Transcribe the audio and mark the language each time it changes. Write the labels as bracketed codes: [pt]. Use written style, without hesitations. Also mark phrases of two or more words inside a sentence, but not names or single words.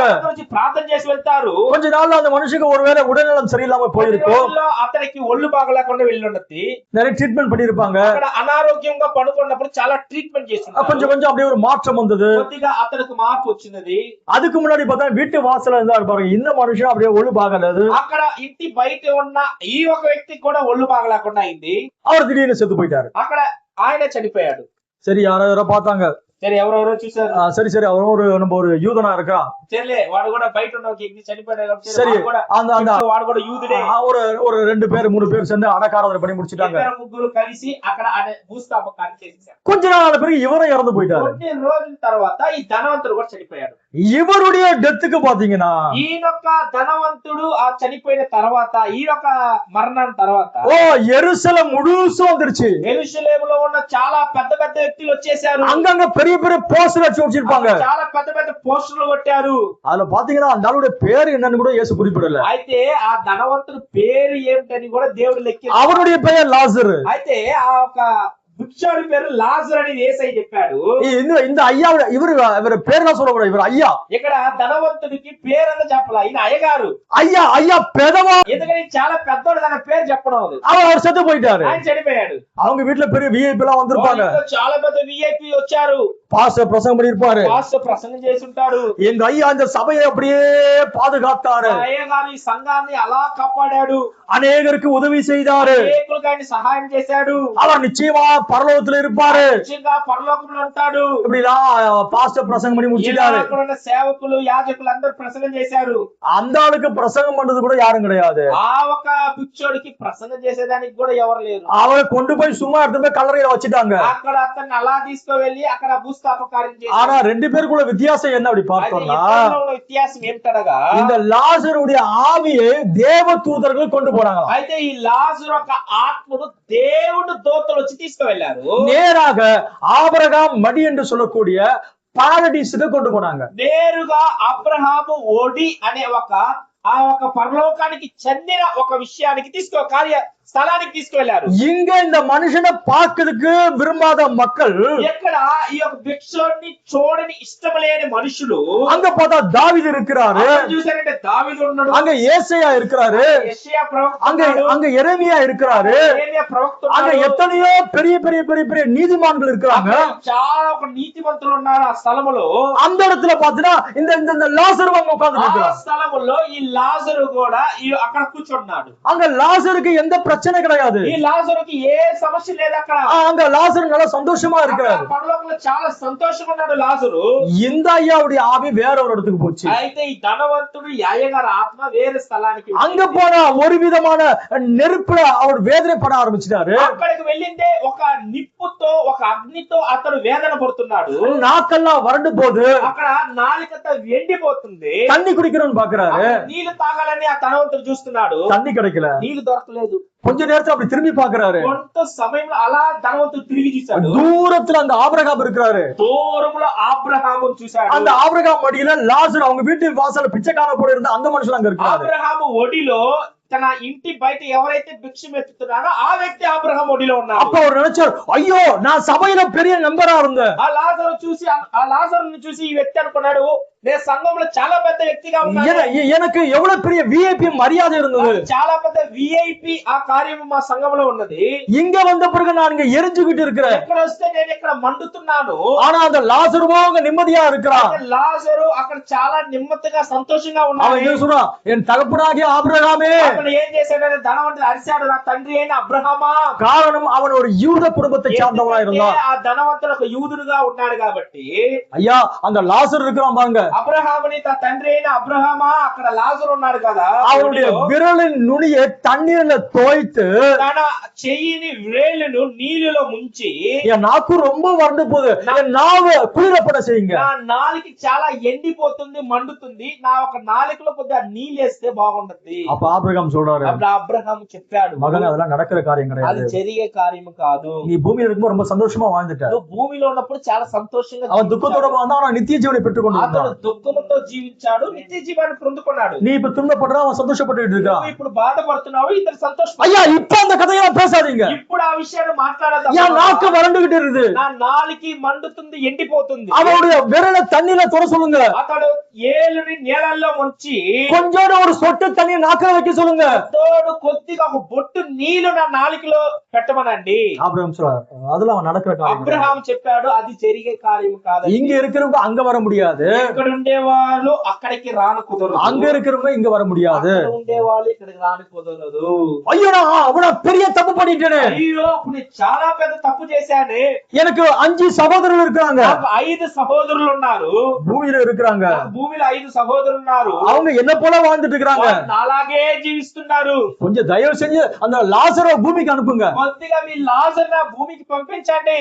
[te] ప్రార్థన చేసి వెళ్తారు. [ta] கொஞ்ச நாள்ல அந்த மனுஷனுக்கு ஒருவேளை உடல்நலம் சரியில்லாம போயிருக்கும். [te] అతనికి ఒళ్ళు బాగలేకుండా వెళ్ళుండది. [ta] நிறைய ட்ரீட்மெண்ட் பண்ணிருப்பாங்க. [te] అక్కడ అనారోగ్యంగా పడుకున్నప్పుడు చాలా ట్రీట్మెంట్ చేస్తున్నారు. [ta] கொஞ்சம் கொஞ்சம் அப்படியே ஒரு மாற்றம் வந்தது. [te] కొద్దిగా అతనికి మార్పు వచ్చినది. [ta] அதுக்கு முன்னாடி பார்த்தா வீட்டு வாசல்ல இருந்தா பாருங்க, இந்த மனுஷன் அப்படியே [te] ఒళ్ళు బాగలేదు. అక్కడ ఇంటి బయట ఉన్న ఈ ఒక వ్యక్తికి కూడా ఒళ్ళు బాగలేకుండా అయింది. [ta] அவர் திடீர்னு செத்து போயிட்டாரு. [te] అక్కడ ఆయన చనిపోయాడు. [ta] சரி, யாரோ பார்த்தாங்க. [te] సరే ఎవరెవరో చూసారు. [ta] சரி அவரும் நம்ம ஒரு யூதனா இருக்கிறான். [te] సరే వాడు కూడా బయట ఉన్న ఒక వ్యక్తి చనిపోయాడు. [ta] சரி, அந்த [te] వాడు కూడా యూదుడే. [ta] ஒரு 2 பேர் 3 பேர் சேர்ந்து அடக்காரதை பண்ணி முடிச்சிட்டாங்க. [te] ముగ్గురు కలిసి అక్కడ భూస్థాపకాన్ని చేశారు. [ta] கொஞ்ச நாள் பிறகு இவரும் இறந்து போயிட்டாரு. [te] కొన్ని రోజుల తర్వాత ఈ ధనవంతుడు కూడా చనిపోయాడు. [ta] இவருடைய டெத்துக்கு பாத்தீங்கன்னா [te] ఈయనొక్క ధనవంతుడు ఆ చనిపోయిన తర్వాత ఈయనొక్క మరణం తర్వాత [ta] యెరూషలేం ముழுசும் வந்துருச்சு. [te] యెరూషలేములో ఉన్న చాలా పెద్ద పెద్ద వ్యక్తులు వచ్చేసారు. [ta] அங்கங்க பெரிய பெரிய போஸ்டர் வச்சு வச்சிருப்பாங்க. [te] చాలా పెద్ద పెద్ద పోస్టర్లు కొట్టారు. [ta] அதுல பாத்தீங்கன்னா அந்த ஆளுடைய பேர் என்னன்னு கூட இயேசு குறிப்பிடல. [te] అయితే ఆ ధనవంతుడి పేరు ఏమిటని కూడా దేవుడు లెక్కి. [ta] அவருடைய பெயர் லாசரு. [te] అయితే ఆ ఒక భిక్షుడి పేరు లాజరు అని యేసయ్య చెప్పాడు. [ta] இந்த ஐயா இவர் பேர்லாம் சொல்லக்கூடாது, இவர் ஐயா. [te] ఇక్కడ ధనవంతుడికి పేరంతా చెప్పాల, ఈయన అయ్యగారు. [ta] ஐயா பெதவா. [te] ఎందుకని చాలా పెద్దోడు తన పేరు చెప్పడం. [ta] அவர் செத்து போயிட்டாரு. [te] ఆయన చనిపోయాడు. [ta] அவங்க வீட்டுல பெரிய விஐபி எல்லாம் வந்திருப்பாங்க. [te] చాలా పెద్ద విఐపి వచ్చారు. [ta] பாஸ்டர் பிரசங்கம் பண்ணிருப்பாரு. [te] పాస్టర్ ప్రసంగం చేసి ఉంటాడు. [ta] எங்க ஐயா இந்த சபையை அப்படியே பாதுகாத்தாரு. [te] అయ్యగారు ఈ సంఘాన్ని అలా కాపాడాడు. [ta] அநேகருக்கு உதவி செய்தாரு. [te] అనేకులకు ఆయన సహాయం చేశాడు. [ta] அவர் நிச்சயமா பரலோகத்துல இருப்பாரு. [te] నిశ్చయంగా పరలోకంలో ఉంటాడు. [ta] இப்படிலாம் பாஸ்டர் பிரசங்கம் பண்ணி முடிச்சிட்டாரு. [te] అక్కడ ఉన్న సేవకులు యాజకులు అందరూ ప్రసంగం చేశారు. [ta] அந்த ஆளுக்கு பிரசங்கம் பண்றது கூட யாரும் கிடையாது. [te] ఆ ఒక భిక్షుడికి ప్రసంగం చేసేదానికి కూడా ఎవరు లేరు. [ta] அவரை கொண்டு போய் சும்மா எடுத்து போய் கல்லறையில வச்சுட்டாங்க. [te] అక్కడ అతన్ని అలా తీసుకువెళ్ళి అక్కడ భూస్థాపకార్యం చేశారు. [ta] ஆனா 2 பேருக்குள்ள வித்தியாசம் என்ன அப்படி பார்த்தோம்னா, [te] వ్యత్యాసం ఏమిటనగా [ta] இந்த லாசருடைய ஆவியை தேவ தூதர்கள் கொண்டு போனாங்க. [te] అయితే ఈ లాజరు యొక్క ఆత్మను దేవుడు దూతలు వచ్చి తీసుకువెళ్లారు. [ta] நேராக ஆபிரகாம் மடி என்று சொல்லக்கூடிய பாரடீஸுக்கு கொண்டு போனாங்க. [te] నేరుగా అబ్రహాము ఓడి అనే ఆ ఒక పరలోకానికి చెందిన ఒక విషయానికి స్థలానికి తీసుకువెళ్లారు. [ta] இங்க இந்த மனுஷனை பார்க்கிறதுக்கு விரும்பாத மக்கள், [te] ఎక్కడ ఈ యొక్క భిక్షుడిని చూడని ఇష్టం లేని మనుషులు, [ta] அங்க பார்த்தா தாவீது இருக்கிறாரு, [te] చూసారంటే దావీదు ఉన్నాడు, [ta] அங்க ஏசாயா இருக்கிறாரு, [te] యెషయా ప్రవక్త [ta] அங்க எரேமியா இருக்கிறாரு, [te] యెరమీయా ప్రవక్త [ta] அங்க [te] ఉన్నాడు, [ta] எத்தனையோ பெரிய பெரிய பெரிய பெரிய நீதிமான்கள் இருக்கிறாங்க. [te] చాలా ఒక నీతిమంతులు ఉన్నారు ఆ స్థలములో. [ta] அந்த இடத்துல பாத்தீங்கன்னா இந்த லாசரு அங்க உட்கார்ந்து [te] ఆ [ta] இருக்கிறார். [te] స్థలములో ఈ లాజరు కూడా అక్కడ కూర్చున్నాడు. [ta] அங்க லாசருக்கு எந்த பிரச்சனை கிடையாது. [te] ఈ లాజరుకి ఏ సమస్య లేదు అక్కడ. [ta] அங்க லாசர் நல்லா சந்தோஷமா இருக்கிறாரு. [te] పరలోకంలో చాలా సంతోషంగా ఉన్నాడు లాజరు. [ta] இந்த ஐயாவுடைய ஆவி வேற ஒரு இடத்துக்கு போச்சு. [te] అయితే ఈ ధనవంతుడు యాయగారి ఆత్మ వేరే స్థలానికి [ta] அங்க போனா ஒரு விதமான நெருப்புல அவர் வேதனைப்பட ஆரம்பிச்சிட்டாரு. [te] అక్కడికి వెళ్ళిందే ఒక నిప్పుతో ఒక అగ్నితో అతడు వేదన పడుతున్నాడు. [ta] நாக்கெல்லாம் வறண்டு போகுது. [te] అక్కడ నాలికత ఎండిపోతుంది. [ta] தண்ணி குடிக்கணும்னு பாக்குறாரு. [te] నీళ్లు తాగాలని ఆ ధనవంతుడు చూస్తున్నాడు. [ta] தண்ணி கிடைக்கல. [te] నీళ్లు దొరకలేదు. [ta] கொஞ்ச நேரத்துல அப்படி திரும்பி பாக்குறாரு. [te] కొంత సమయంలో అలా ధనవంతుడు తిరిగి చూశాడు. [ta] தூரத்துல அந்த ஆபிரகாம் இருக்கிறாரு. [te] దూరంలో అబ్రహామును చూశాడు. [ta] அந்த ஆபிரகாம் மடியில லாசர் அவங்க வீட்டு வாசல்ல பிச்சைக்கார போல இருந்த அந்த மனுஷன் அங்க இருக்காரு. [te] అబ్రహాము ఒడిలో తన ఇంటి బయట ఎవరైతే భిక్షం ఎత్తుతున్నారో ఆ వ్యక్తి అబ్రహాం ఒడిలో ఉన్నాడు. [ta] அப்ப அவர் நினைச்சார், ஐயோ நான் சபையில பெரிய மெம்பரா இருந்தேன். [te] ఆ లాజరును చూసి ఈ వ్యక్తి అనుకున్నాడు, నేను సంఘంలో చాలా పెద్ద వ్యక్తిగా ఉన్నాను. [ta] எனக்கு எவ்வளவு பெரிய விஐபி மரியாதை இருந்தது. [te] చాలా పెద్ద విఐపి ఆ కార్యం మా సంఘంలో ఉన్నది. [ta] இங்க வந்த பிறகு நான் இங்க எரிஞ்சுகிட்டு இருக்கிறேன். [te] ఇక్కడ వస్తే నేను ఇక్కడ మండుతున్నాను. [ta] ஆனா அந்த லாசருவோ அங்க நிம்மதியா இருக்கிறான். [te] లాజరు అక్కడ చాలా నెమ్మదిగా సంతోషంగా ఉన్నాడు. [ta] அவன் என்ன சொல்றான், என் தகப்பனாகிய ஆபிரகாமே. [te] అతను ఏం చేశాడంటే ధనవంతుడు అరిశాడు, నా తండ్రి అయిన అబ్రహామా. [ta] காரணம் அவன் ஒரு யூத குடும்பத்தை சார்ந்தவனா இருந்தான். [te] ఆ ధనవంతుడు ఒక యూదుడుగా ఉన్నాడు కాబట్టి. [ta] ஐயா அங்க லாசர் இருக்கிறான் பாருங்க. [te] అబ్రహాముని తన తండ్రి అయిన అబ్రహామా, అక్కడ లాజరు ఉన్నాడు కదా. [ta] அவனுடைய விரலின் நுனியை தண்ணீர்ல தோய்த்து [te] తన చెయ్యిని వేలును నీళ్ళలో ముంచి, [ta] என் நாக்கு ரொம்ப வறண்டு போகுது, என் நாவை குளிரப்பட செய்யுங்க. [te] నా నాలికి చాలా ఎండిపోతుంది, మండుతుంది, నా ఒక నాలికలో కొద్దిగా నీళ్ళేస్తే బాగుంటది. [ta] அப்ப ஆபிரகாம் சொல்றாரு, [te] అప్పుడు అబ్రహాము చెప్పాడు, [ta] மகன் அதெல்லாம் நடக்கிற காரியம் [te] అది [ta] கிடையாது. [te] జరిగే కార్యం కాదు. [ta] நீ பூமியில இருக்கும்போது ரொம்ப சந்தோஷமா வாழ்ந்துட்ட. [te] నువ్వు భూమిలో ఉన్నప్పుడు చాలా సంతోషంగా [ta] அவன் துக்கத்தோட வாழ்ந்தா, அவன் நித்திய ஜீவனை பெற்றுக் கொண்டு [te] అతడు దుఃఖంతో జీవించాడు, నిత్య జీవాన్ని పొందుకున్నాడు. [ta] நீ இப்ப துன்பப்படுற, அவன் சந்தோஷப்பட்டு இருக்கான். [te] నువ్వు ఇప్పుడు బాధపడుతున్నావు, ఇతడు సంతోషం. [ta] ஐயா இப்ப அந்த கதையெல்லாம் பேசாதீங்க. [te] ఇప్పుడు ఆ విషయాన్ని మాట్లాడదు. [ta] என் நாக்கு வறண்டுகிட்டு இருக்குது. [te] నా నాలికి మండుతుంది, ఎండిపోతుంది. [ta] அவனுடைய விரலை தண்ணியில தொட சொல்லுங்க. [te] అతడు ఏలుని నీళ్ళల్లో ముంచి [ta] கொஞ்சோட ஒரு சொட்டு தண்ணி நாக்கில வைக்க சொல்லுங்க. [te] తోడు కొద్దిగా ఒక బొట్టు నీళ్లు నా నాలికలో పెట్టమనండి. [ta] ஆபிரகாம் சொல்றாரு, அதெல்லாம் அவன் நடக்கிற காரியம். [te] అబ్రహాం చెప్పాడు, అది జరిగే కార్యం కాదు. [ta] இங்க இருக்கிறவங்க அங்க வர முடியாது. [te] ఇక్కడ ఉండేవాళ్ళు అక్కడికి రాను కుదరదు. [ta] அங்க இருக்கிறவங்க இங்க வர முடியாது. [te] అక్కడ ఉండేవాళ్ళు ఇక్కడికి రాను కుదరదు. [ta] ஐயோ நான் அவ்வளவு பெரிய தப்பு பண்ணிட்டேனே. [te] అయ్యో ఇప్పుడు నేను చాలా పెద్ద తప్పు చేశాను. [ta] எனக்கு 5 சகோதரர்கள் இருக்காங்க. [te] నాకు 5 సహోదరులు ఉన్నారు. [ta] பூமியில இருக்கிறாங்க. [te] నాకు భూమిలో 5 సహోదరులు ఉన్నారు. [ta] அவங்க என்ன போல வாழ்ந்துட்டு இருக்காங்க. [te] అలాగే జీవిస్తున్నారు. [ta] கொஞ்சம் தயவு செஞ்சு அந்த லாசரை பூமிக்கு அனுப்புங்க. [te] కొద్దిగా మీ లాజర్ నా భూమికి పంపించండి.